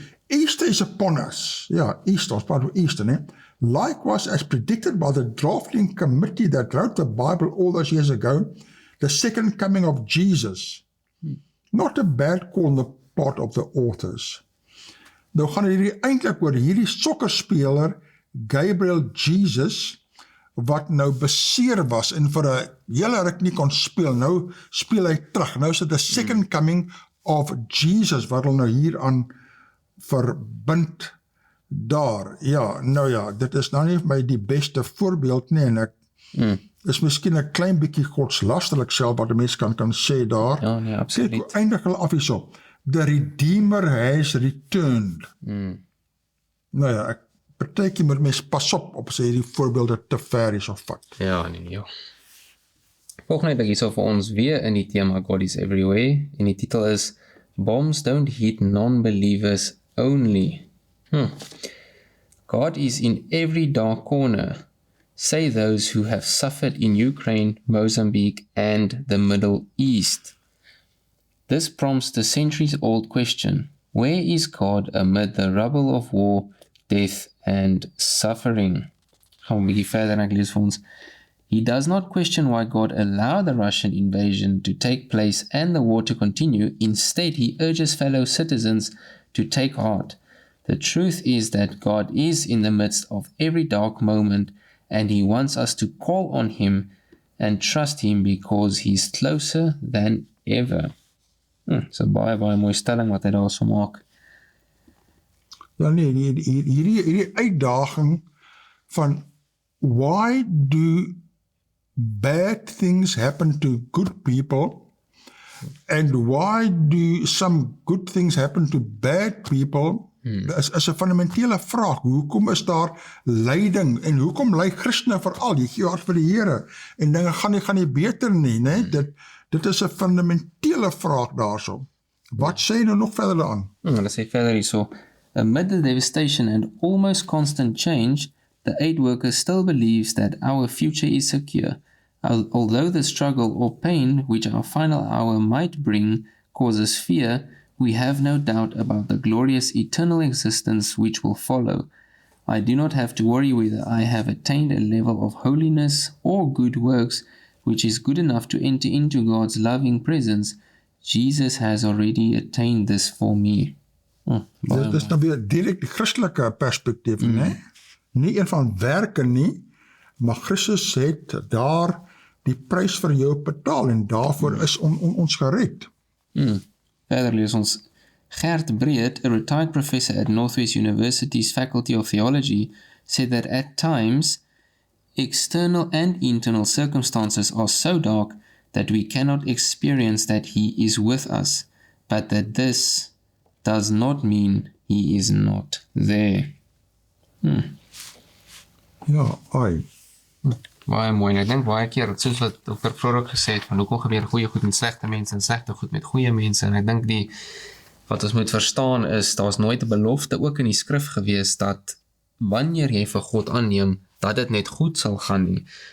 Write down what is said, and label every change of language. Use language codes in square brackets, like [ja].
[en] Easter is upon us. Yeah, Easter, [af] ons praat oor Easter, né? [en] Likewise, as predicted by the drafting committee that wrote the Bible all those years ago, the second coming of Jesus. Not a bad call on the part of the authors. [af] Nou gaan hierdie eintlik oor hierdie sokkerspeler, Gabriel Jesus, wat nou beseer was en vir 'n hele ruk nie kon speel. Nou speel hy terug. Nou is dit [en] the second coming of Jesus, [af] wat hulle nou hier aan verbind daar. Ja, nou ja, dit is nou nie vir my die beste voorbeeld nie, en ek is miskien 'n klein bietjie godslasterlik self wat 'n mens kan sê daar. Ja, nee, absoluut. Kyk, eindig hulle af hierso. [en] The Redeemer has returned. [af] Nou ja, partykeer moet mens pas op as jy die voorbeelde te ver is of vat. Ja, nee, ja. Volgende het ek hierso vir ons weer in die tema [en] God is everywhere, [af] en die titel is [en] Bombs don't hit non-believers only. God is in every dark corner, say those who have suffered in Ukraine, Mozambique, and the Middle East. This prompts the centuries-old question, where is God amid the rubble of war, death, and suffering? [af] Gaan we 'n bietjie verder en ek lees vir ons. [en] He does not question why God allowed the Russian invasion to take place and the war to continue. Instead, he urges fellow citizens to take heart. The truth is that God is in the midst of every dark moment, and he wants us to call on him and trust him because he's closer than ever. [af] So baie mooi stelling wat hy daar so maak. Ja nee, hierdie uitdaging van [en] why do bad things happen to good people and why do some good things happen to bad people, [af] is 'n fundamentele vraag. Hoekom is daar lyding en hoekom ly Christene veral? Jy gee hart vir die Here en dinge gaan nie beter nie, né? Dit is 'n fundamentele vraag daarso. Wat sê jy nou nog verder daaraan? Hulle sê verder hierso, [en] amid the devastation and almost constant change, the aid worker still believes that our future is secure. Although the struggle or pain which our final hour might bring causes fear, we have no doubt about the glorious eternal existence which will follow. I do not have to worry whether I have attained a level of holiness or good works which is good enough to enter into God's loving presence. Jesus has already attained this for me. [af] Dit is nou weer direk die Christelike perspektief, né? Nie een van werke nie, maar Christus het daar die prys vir jou betaal en daarvoor is ons gered. Verder lees ons, [en] Gert Breed, a retired professor at Northwest University's Faculty of Theology, said that at times, external and internal circumstances are so dark that we cannot experience that He is with us, but that this does not mean He is not there. [af] Ja, ai. Baie mooi, en ek dink baie keer, soos wat Dr. Vroeg gesê het, van hoekom gebeur goeie goed met slegte mense en slegte goed met goeie mense, en ek dink wat ons moet verstaan is, daar is nooit 'n belofte ook in die skrif gewees, dat wanneer jy vir God aanneem, dat dit net goed sal gaan nie.